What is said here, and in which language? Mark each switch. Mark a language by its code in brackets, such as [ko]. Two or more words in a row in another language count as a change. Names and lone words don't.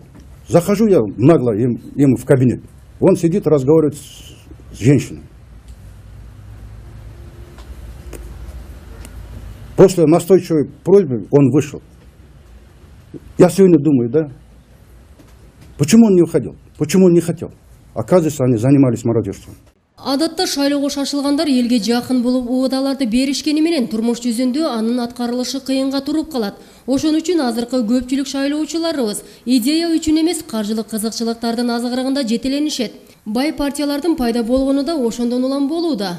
[ru] Захожу я нагло ему в кабинет. Он сидит, разговаривает с женщиной. После настойчивой просьбы он вышел. Я сегодня думаю, да, почему он не уходил? Почему он не хотел? Оказывается, они занимались мародерством. [ky] Адатта шайлоого шашылгандар элге жакын болуп угдаларды беришкени менен турмуш жүзүндө анын аткарылышы кыйынга туруп калат. Ошон үчүн азыркы көпчүлүк шайлоочуларыбыз идея үчүн эмес, каржылык кызыкчылыктардын азыгырыгында жетеленишет. Бай партиялардын пайда болгону да ошондон улам болууда.